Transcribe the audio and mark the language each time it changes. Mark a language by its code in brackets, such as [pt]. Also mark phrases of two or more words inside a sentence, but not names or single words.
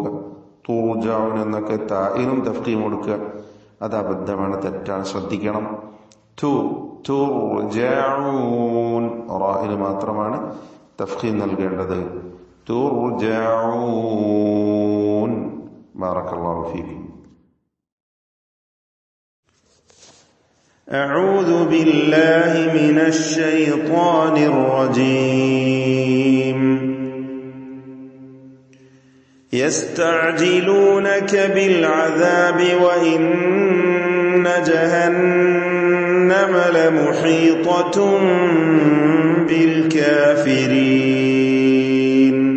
[ml] തുർജഊൻ എന്നൊക്കെ തായിനും തഫ്ഖീം കൊടുക്കുക. അത് അബദ്ധമാണ്, തെറ്റാണ്, ശ്രദ്ധിക്കണം. തുർജഊൻ, റാഇന് മാത്രമാണ് തഫ്ഖീം നൽകേണ്ടത്. തുർജഊൻ. [ar] بارك الله فيكم. أعوذ بالله من الشيطان الرجيم. يستعجلونك بالعذاب وإن جهنم لمحيطة بالكافرين.